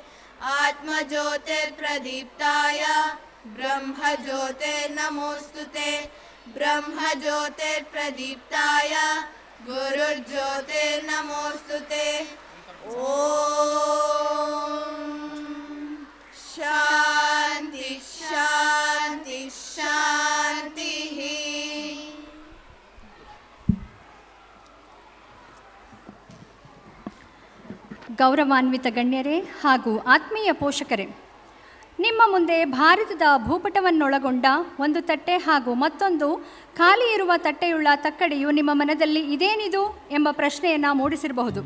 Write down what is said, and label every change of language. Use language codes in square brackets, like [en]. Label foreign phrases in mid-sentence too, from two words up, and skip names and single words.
[sa] आत्मज्योतिर्प्रदीप्ताय ब्रह्मज्योतिर्नमोऽस्तु ते ब्रह्मज्योतिर्प्रदीप्ताय गुरुर्ज्योतिर्नमोऽस्तु ते ॐ शान्ति शान्ति शान्तिः [kn] ಗೌರವಾನ್ವಿತ ಗಣ್ಯರೇ ಹಾಗೂ ಆತ್ಮೀಯ ಪೋಷಕರೇ, ನಿಮ್ಮ ಮುಂದೆ ಭಾರತದ ಭೂಪಟವನ್ನೊಳಗೊಂಡ ಒಂದು ತಟ್ಟೆ ಹಾಗೂ ಮತ್ತೊಂದು ಖಾಲಿ ಇರುವ ತಟ್ಟೆಯುಳ್ಳ ತಕ್ಕಡಿಯು ನಿಮ್ಮ ಮನದಲ್ಲಿ ಇದೇನಿದು ಎಂಬ ಪ್ರಶ್ನೆಯನ್ನು ಮೂಡಿಸಿರಬಹುದು.